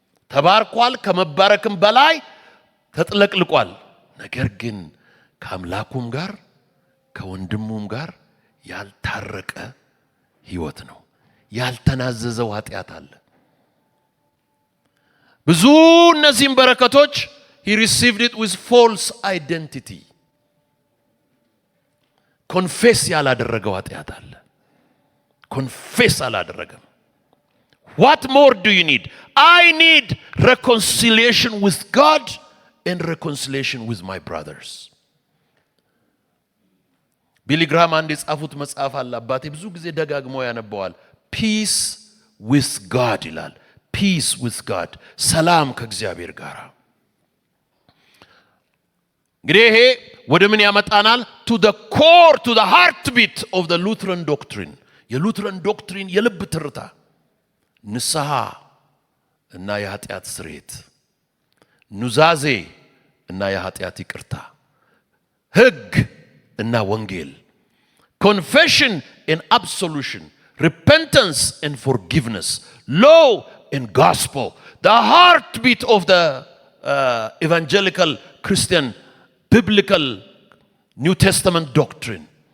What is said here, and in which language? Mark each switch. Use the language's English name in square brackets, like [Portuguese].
[Amharic] ተባርኳል፣ ከመባረክም በላይ ተጥለቅልቋል። ነገር ግን ከአምላኩም ጋር ከወንድሙም ጋር ያልታረቀ ሕይወት ነው። ያልተናዘዘው ኃጢአት አለ። ብዙ እነዚህም በረከቶች [English] he received it with false identity. [Amharic] ኮንፌስ ያላደረገው ኃጢአት አለ። ኮንፌስ አላደረገም። [English] What more do you need? I need reconciliation with God and reconciliation with my brothers. [Amharic] ቢሊ ግራም አንድ የጻፉት መጽሐፍ አለ። አባቴ ብዙ ጊዜ ደጋግሞ ያነበዋል። [English] Peace with God [Amharic] ይላል። Peace with God. ሰላም ከእግዚአብሔር ጋር። እንግዲህ ይሄ ወደ ምን ያመጣናል? [English] To the core, to the heartbeat of the Lutheran doctrine. [Amharic] የሉትረን ዶክትሪን የልብ ትርታ ንስሐ እና የኃጢአት ስርየት፣ ኑዛዜ እና የኃጢአት ይቅርታ፣ ሕግ እና ወንጌል፣ [English] confession and absolution, repentance and forgiveness, law and gospel, the heartbeat of the evangelical Christian biblical New Testament doctrine.